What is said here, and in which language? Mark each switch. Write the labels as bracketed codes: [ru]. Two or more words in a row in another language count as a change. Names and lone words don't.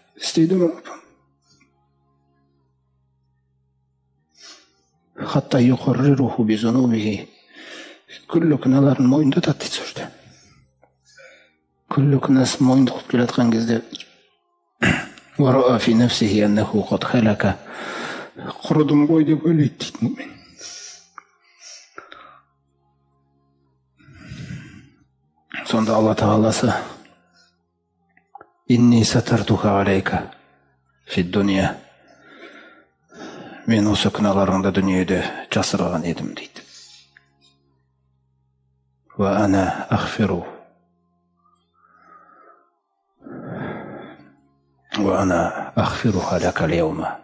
[kk] Істедім. [ar] حتى يقرره بذنوبه. [kk] Күллі күнәларын мойындатады дейді сөзде. Күллі күнәсін мойындатып келе жатқан кезде [ar] ورأى في نفسه أنه قد هلك. [kk] Құрыдым ғой деп ойлайды дейді мұъмин. Сонда Алла Тағаласы: [ar] إني سترتها عليك في الدنيا. [kk] Мен осы күнәларыңды дүниеде жасырған едім дейді. [ar] وأنا أغفر. وأنا أغفرها لك اليوم.